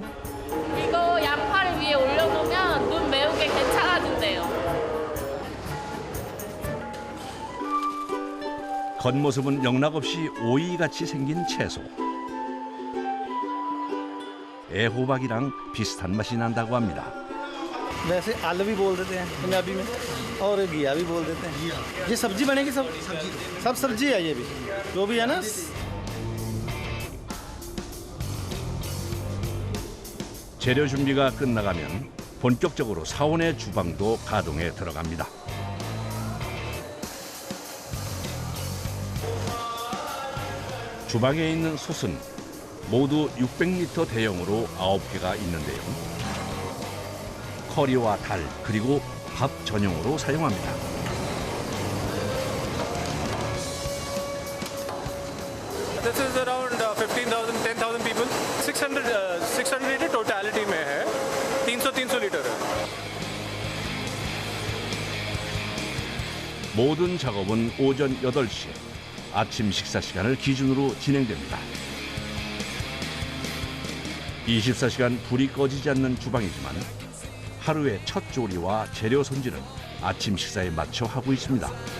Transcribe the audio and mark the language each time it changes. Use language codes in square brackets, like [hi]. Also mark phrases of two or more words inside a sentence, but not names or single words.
[ko] 이거 양파를 위에 올려놓으면 눈 매운 게 괜찮아진대요. 겉모습은 영락없이 오이같이 생긴 채소. 애호박이랑 비슷한 맛이 난다고 합니다. [hi] वैसे आलू भी बोल देते हैं पंजाबी में, और घिया भी बोल देते हैं। ये सब्जी बनेगी, सब सब्जी है, ये भी जो भी है ना। [ko] 재료 준비가 끝나가면 본격적으로 사원의 주방도 가동에 들어갑니다. 주방에 있는 솥은 모두 600리터 대용으로 9개가 있는데요. 커리와 달, 그리고 밥 전용으로 사용합니다. [en] This is around 15,000, 10,000 people. [hi] 600 लीटर टोटलिटी में है, 300 लीटर है। [ko] 모든 작업은 오전 8시, 아침 식사 시간을 기준으로 진행됩니다. 24시간 불이 꺼지지 않는 주방이지만 하루의 첫 조리와 재료 손질은 아침 식사에 맞춰 하고 있습니다.